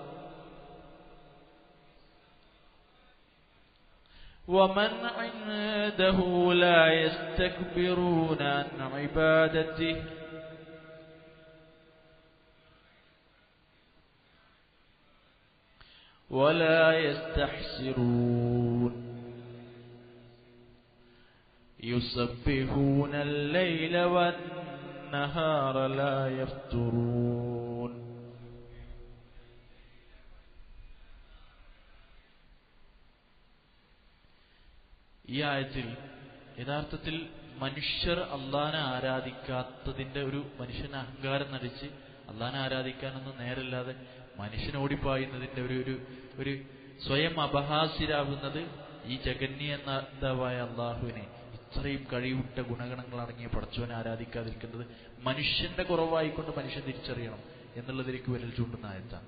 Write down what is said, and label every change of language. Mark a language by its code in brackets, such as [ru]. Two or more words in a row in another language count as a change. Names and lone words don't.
[ar] ومن عنده لا يستكبرون عن عبادته ولا يستحسرون يسبحون الليل والنهار لا يفترون. [ml] ഈ ആയത്തിൽ യഥാർത്ഥത്തിൽ മനുഷ്യർ അള്ളാഹനെ ആരാധിക്കാത്തതിന്റെ ഒരു മനുഷ്യന് അഹങ്കാരം നടിച്ച് അള്ളാഹനെ ആരാധിക്കാനൊന്നും നേരല്ലാതെ മനുഷ്യൻ ഓടിപ്പായുന്നതിന്റെ ഒരു സ്വയം അപഹാസ്യരാകുന്നത് ഈ ജഗന്യനാഥവായ അള്ളാഹുവിനെ, ഇത്രയും കഴിവുറ്റ ഗുണഗണങ്ങൾ അടങ്ങിയ പടച്ചവനെ ആരാധിക്കാതിരിക്കുന്നത് മനുഷ്യന്റെ കുറവായിക്കൊണ്ട് മനുഷ്യൻ തിരിച്ചറിയണം എന്നുള്ളതിലേക്ക് വിരൽ ചൂണ്ടുന്ന ആയത്താണ്.